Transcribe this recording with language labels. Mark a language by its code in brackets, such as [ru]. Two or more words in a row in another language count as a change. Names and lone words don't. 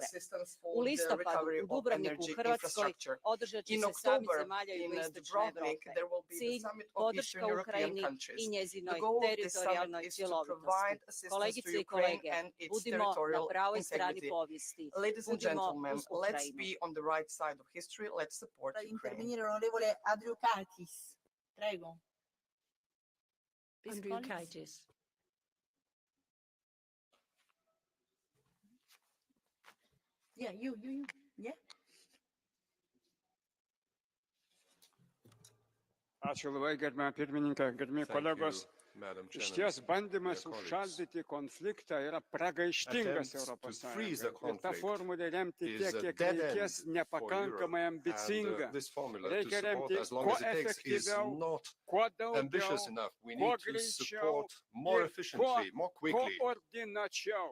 [hr] U listopadu u Dubrovniku u Hrvatskoj održat će se samit zemalja jugoistočne Europe. Cilj podrška Ukrajini i njezinoj teritorijalnoj cjelovitosti. Kolegice i kolege, budimo na pravoj strani povijesti. Budimo uz Ukrajinu. [it] Intervenire l'onorevole Andriukaitis. Prego. Andriukaitis. [en] Yeah, you. Yeah. [lt] Ačiū labai, gerbiama pirmininkė, gerbiami kolegos. Išties bandymas užšaldyti konfliktą yra pragaištingas Europos Sąjungai. Ir ta formulė remti tiek, kiek reikės, nepakankamai ambicinga. Reikia remti kuo efektyviau, kuo daugiau, kuo greičiau ir kuo koordinačiau.